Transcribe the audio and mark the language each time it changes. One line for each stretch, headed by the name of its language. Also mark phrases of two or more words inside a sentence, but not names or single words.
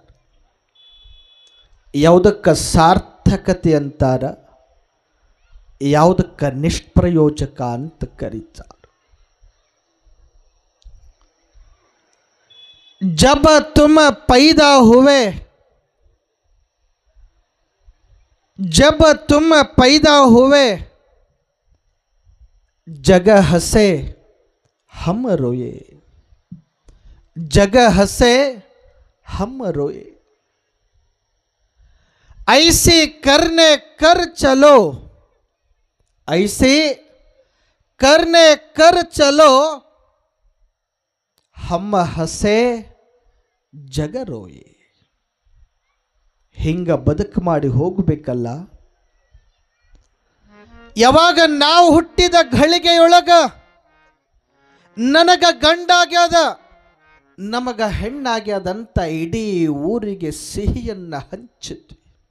Kannada: ಯಾವುದಕ್ಕೆ ಸಾರ್ಥಕತೆ ಅಂತಾರ, ಯಾವುದಕ್ಕೆ ನಿಷ್ಪ್ರಯೋಜಕ ಅಂತ ಕರೀತಾರೆ.
Hindi: जब तुम पैदा हुए, जब तुम पैदा हुए जग हंसे हम रोए, जग हंसे हम रोए. ऐसे करने कर चलो, ऐसे करने कर चलो, हम हंसे जग रोए.
Kannada: ಹಿಂಗ ಬದುಕು ಮಾಡಿ ಹೋಗಬೇಕಲ್ಲ. ಯಾವಾಗ ನಾವು ಹುಟ್ಟಿದ ಘಳಿಗೆಯೊಳಗ ನನಗ ಗಂಡಾಗ್ಯದ ನಮಗ ಹೆಣ್ಣಾಗ್ಯದಂತ ಇಡೀ ಊರಿಗೆ ಸಿಹಿಯನ್ನ ಹಂಚಿದ್ವಿ.